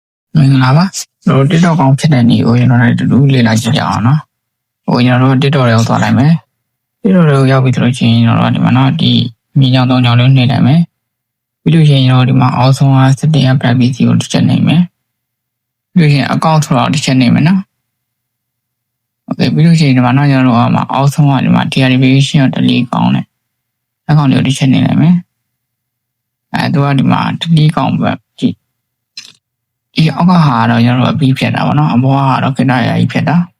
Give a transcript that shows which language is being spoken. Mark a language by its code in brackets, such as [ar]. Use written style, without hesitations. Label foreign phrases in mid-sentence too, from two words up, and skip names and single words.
[my] မင်္ဂလာပါတို့ TikTok ကောင်းဖြစ်တဲ့နေ့ကိုကျွန်တော်တို့တူတူလေ့လာကြည့်ကြအောင်နော်ဟိုကျွန်တော်တို့ TikTok တွေကိုသွားလိုက်မယ် TikTok တွေကိုရောက် ပြီဆိုလို့ရှိရင်ကျွန်တော်တို့ဒီမှာနော်ဒီမြေကြောင်3ကြောင်လေးနှိပ်လိုက်မယ်ပြီးလို့ရှိရင်ကျွန်တော်ဒီမှာအောက်ဆုံးက [en] setting and privacy [my] ကိုတစ်ချက်နှိပ်မယ်ပြီးလို့ရှိရင် account ဆိုတော့တစ်ချက်နှိပ်မယ်နော်โอเคပြီးလို့ရှိရင်ဒီမှာနော်ကျွန်တော်တို့အောက်ဆုံးကဒီမှာ deactivation ကို delete ကောင်းတယ်အကောင့်လေးကိုတစ်ချက်နှိပ်လိုက်မယ်သူကဒီမှာ delete ကောင်းပဲကြည့်ဒီအောက်ကဟာတော့ကျွန်တော်တို့အပြီးဖြတ်တာပေါ့နော်အပေါ်ကတော့ခေတ္တရာကြီးဖြတ်တာ